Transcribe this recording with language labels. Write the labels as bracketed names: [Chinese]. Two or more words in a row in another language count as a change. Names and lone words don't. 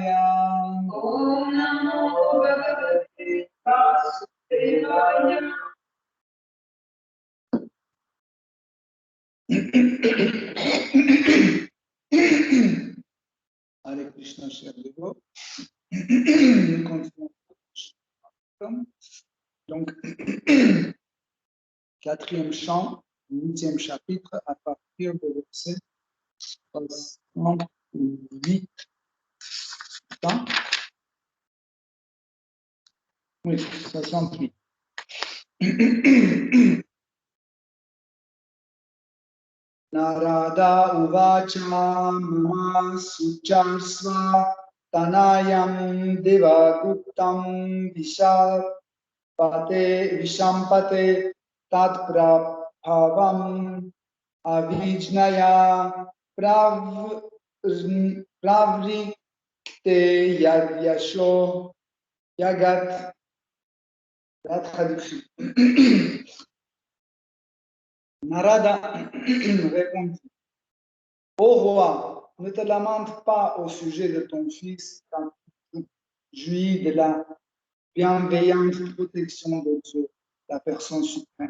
[Sanskrit] ओम नमो भगवते वासुदेवाय। हरे कृष्ण, श्री गुरु. [French] Nous continuons. Donc, quatrième chant, 8e chapitre, à partir de verset 68. Oui, 68. [Sanskrit] नारद उवाच मा शुचः स्वतनयं देवगुप्तं विशाम्पते तत्प्रभावम् अविज्ञाय प्रावृङ्क्ते यद्यशो जगत्. [French] La traduction. Narada répondit: Ô roi, ne te lamente pas au sujet de ton fils quand tu jouis de la bienveillante protection de Dieu, la personne suprême.